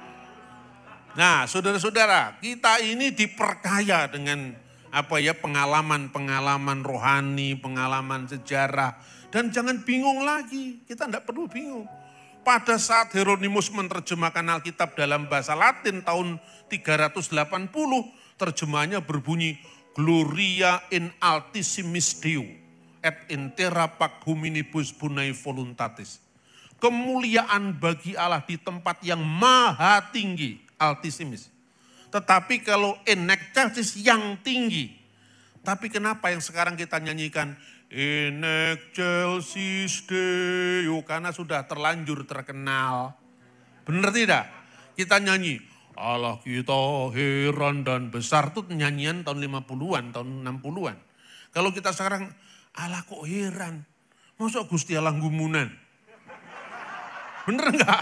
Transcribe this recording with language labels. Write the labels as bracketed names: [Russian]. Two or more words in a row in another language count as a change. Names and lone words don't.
[Indonesian] Nah saudara-saudara, kita ini diperkaya dengan pengalaman-pengalaman rohani, pengalaman sejarah. Dan jangan bingung lagi, kita tidak perlu bingung. Pada saat Hieronymus menerjemahkan Alkitab dalam bahasa Latin tahun 380, terjemahannya berbunyi [Latin] Gloria in altissimis Deo et intera pac hominibus bonae voluntatis. [Indonesian] Kemuliaan bagi Allah di tempat yang maha tinggi, altissimis. Tetapi kalau [Latin] in excelsis [Indonesian] yang tinggi. Tapi kenapa yang sekarang kita nyanyikan [Latin] in excelsis Deo, [Indonesian] karena sudah terlanjur terkenal. Benar tidak? Kita nyanyi, Allah kita heran dan besar, itu nyanyian tahun 50-an, tahun 60-an. Kalau kita sekarang, Allah kok heran, masa [Javanese] Gusti Allah gumunan? [Indonesian] Benar enggak?